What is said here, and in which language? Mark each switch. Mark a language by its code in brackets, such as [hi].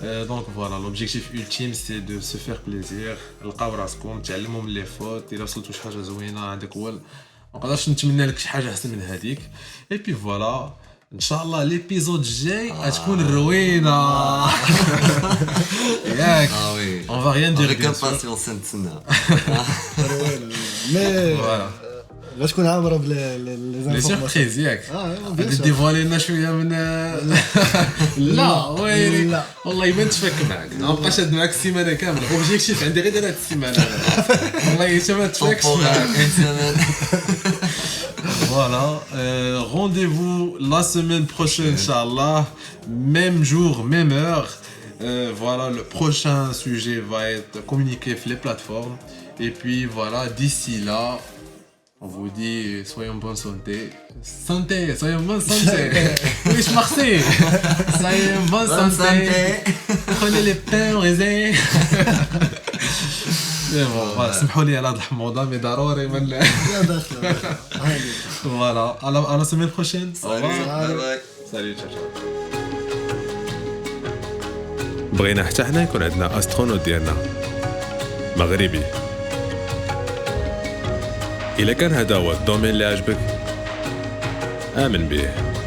[fr] Donc voilà, l'objectif ultime c'est de se faire plaisir. [ar] لقاو راسكم تعلموا من لي فوت. الا وصلتوا شي حاجه زوينه هذاك هو ما نقدرش نتمنى لك شي حاجه احسن من هذيك. اي بي فوالا ان شاء الله ليبيزود الجاي غتكون روينه. ياك [fr] وي on va rien dire افيك bien sûr. [ar] امباسيونس نتسنى. [fr] مي Voilà. [ar] غتكون عامره [fr] لي سيربريز ياك بيان [ar] غادي [fr] سور. [ar] ديفوالي لنا شويه من لا ويلي لا. والله ما نتفك معك ما بقاش هاد معاك السيمانه كامله اوبجيكتيف عندي غير هاد السيمانه والله حتى ما نتفكش معاك. [fr] Temporaire, une semaine. Voilà. Rendez-vous la semaine prochaine, Inch'Allah. Même jour, même heure. Voilà, le prochain sujet va être communiqué sur les plateformes. Et puis voilà, d'ici là, on vous dit soyez en bonne santé. Soyez en bonne santé. Oui, je marchais. Soyez en bonne santé. Prenez les pains au raisin. [ar] Voilà, سمحوا لي على هذا الحموضه مي ضروري من لا داخله هذه [fr] فوالا على la semaine prochaine. [en] Bye bye. [fr] Salut, ciao ciao. [ar] بغينا حتى حنا يكون عندنا استرونوت ديالنا مغربي. إلا كان هذا هو الدومين اللي عجبك آمن به.